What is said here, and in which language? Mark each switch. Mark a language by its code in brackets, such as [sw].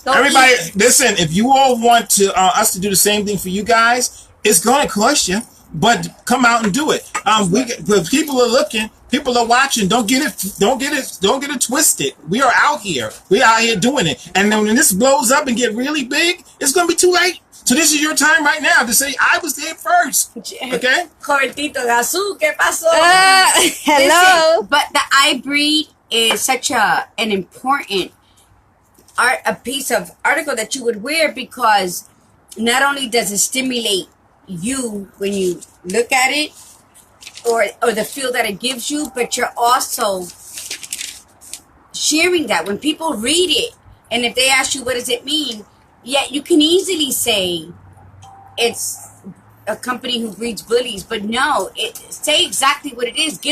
[en] Everybody, listen, if you all want to us to do the same thing for you guys, it's going to cost you, but come out and do it. People are looking, people are watching. Don't get it twisted. We are out here. We are out here doing it. And then when this blows up and get really big, it's going to be too late. So this is your time right now to say, I was there first. Okay? [es] Jovencito de azul, ¿qué pasó? [en] Hello. Listen, but the I Breed is such an important a piece of article that you would wear, because not only does it stimulate you when you look at it, or the feel that it gives you, but you're also sharing that when people read it, and if they ask you what does it mean, you can easily say it's a company who breeds bullies, but no, say exactly what it is.